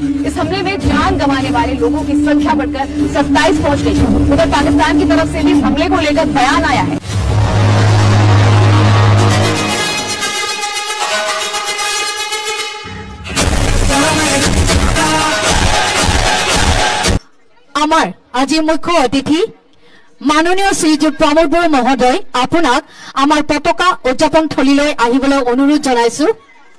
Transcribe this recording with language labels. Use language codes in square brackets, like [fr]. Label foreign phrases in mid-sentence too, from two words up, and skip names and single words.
[hi] इस हमले में जान गंवाने वाले लोगों की संख्या बढ़कर 27 पहुंच गई है। उधर पाकिस्तान की तरफ से भी इस हमले को लेकर बयान आया है। [as] আমাৰ আজি মুখ্য অতিথি মাননীয় শ্ৰীযুত প্ৰমোদ বড়ো মহোদয় আপোনাক আমাৰ পতাকা উদযাপন থলীলৈ আহিবলৈ অনুৰোধ জনাইছো।